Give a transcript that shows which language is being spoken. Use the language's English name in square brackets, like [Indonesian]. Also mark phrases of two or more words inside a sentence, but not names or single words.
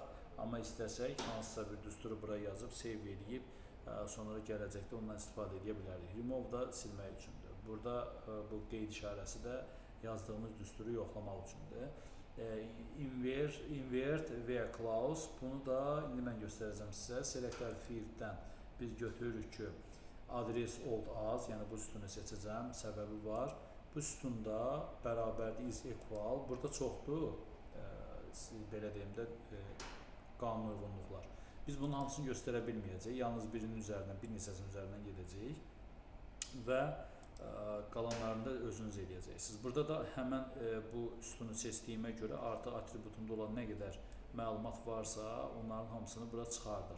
[Azerbaijani] Amma istəsək hansısa bir düsturu bura yazıb save edib sonra gələcəkdə ondan istifadə edə bilərik. Remove da silmək üçündür. Burada bu qeyd işarəsi də yazdığımız düsturu yoxlamaq üçündür. Invert və clause, bunu da indi mən göstərəcəm sizə. [English] Selector fielddən [Azerbaijani] biz götürürük ki adres old as, yəni bu sütunu seçəcəm, səbəbi var. Bu sütunda bərabərdir [English] is equal, [Azerbaijani] burada çoxdur, belə deyim də qanun uyğunluqlar. Biz bunun hamısını göstərə bilməyəcəyik, yalnız birinin üzərindən, bir neçəsinin üzərindən gedəcəyik və qalanlarını da özünüz edəcəksiniz. Burada da həmən bu sütunu seçdiyimə görə artıq atributumda olan nə qədər məlumat varsa, onların hamısını bura çıxardır.